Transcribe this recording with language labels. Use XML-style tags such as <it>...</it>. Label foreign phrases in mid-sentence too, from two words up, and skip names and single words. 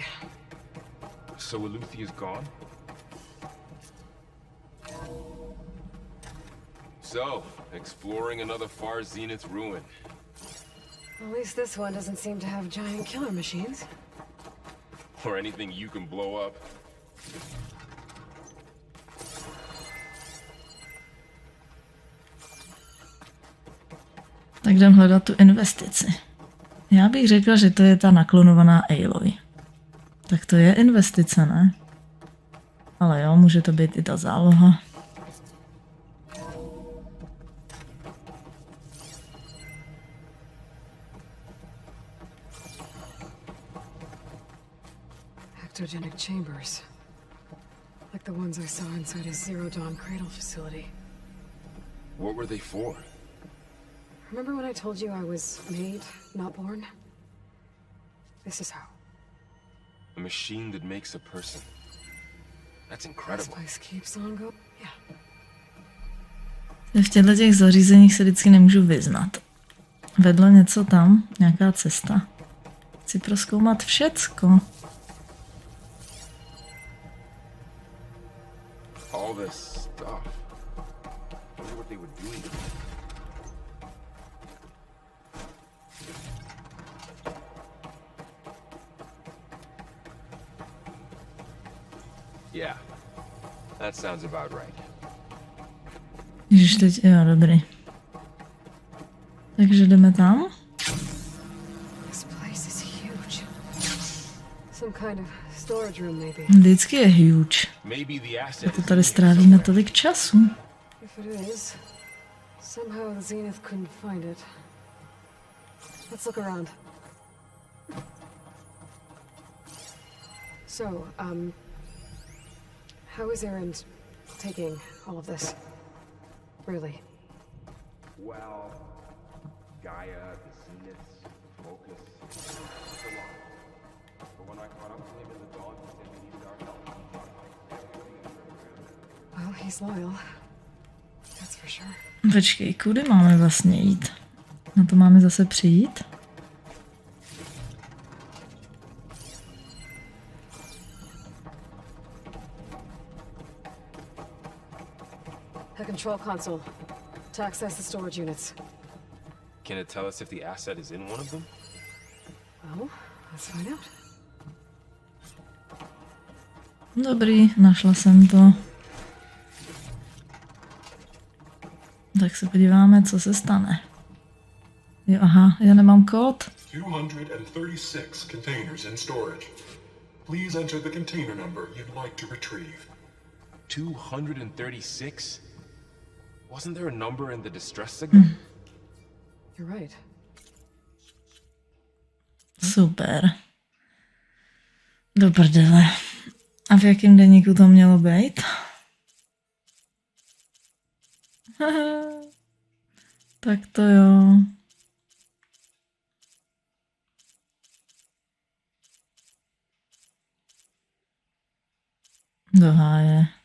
<en>So Eluthia's gone? So, exploring another Far Zenith ruin. At least this one doesn't seem to have giant killer machines. Or anything you can blow up.</en> <cs>Tak jdem hledat tu investici. Já bych řekla, že to je ta naklonovaná Aloy. Tak to je investice, ne? Ale jo, může to být i ta záloha.</cs> <en>Ectogenic chambers. Like the ones I saw inside his Zero Dawn cradle facility. What were they for? Remember when I told you I was made, not born? This is how. A machine that makes a person. That's This incredible. place keeps on going. Yeah.</en> <cs>V těchto těch zařízeních se vždycky nemůžu vyznat. Vedle něco tam, nějaká cesta. Chci prozkoumat všecko.</cs> <en>All this stuff. I wonder what they were doing. Yeah, that sounds about right.</en> <cs>Ježiš, teď, jo, dobrý. Takže jdeme tam.</cs> <en>This place is huge. Some kind of storage room, maybe.</en> <cs>Vždycky je huge.</cs> <en>Maybe the asset</en> <cs>To</cs> <en>is</en> <cs>tady</cs> <en>in here</en> <cs>strávíme</cs> <en>somewhere.</en> <cs>tolik času.</cs> <en>If it is, somehow the Zenith couldn't find it. Let's look around. So, how is Erend taking all of this? Really? Well, Gaia, the Zeniths, focus. It's a lot. But when I caught up to him in the dawn, he said we needed our help. Well, he's loyal. That's for sure.</en> <cs>Počkej, kudy máme vlastně jít? Na to máme zase přijít?</cs> <en>A control console. To access the storage units. Can it tell us if the asset is in one of them? Well, let's find out.</en> <cs>Dobrý, našla jsem to. Tak se podíváme, co se stane. Jo, aha, já nemám kód.</cs> <en>236 containers in storage. Please enter the container number you'd like to retrieve. 236? Wasn't there a number in the distress signal? You're right.</en> <cs>Super. Do prdele. A v jakém deníku to mělo být? Tak to jo. Do háje.</cs>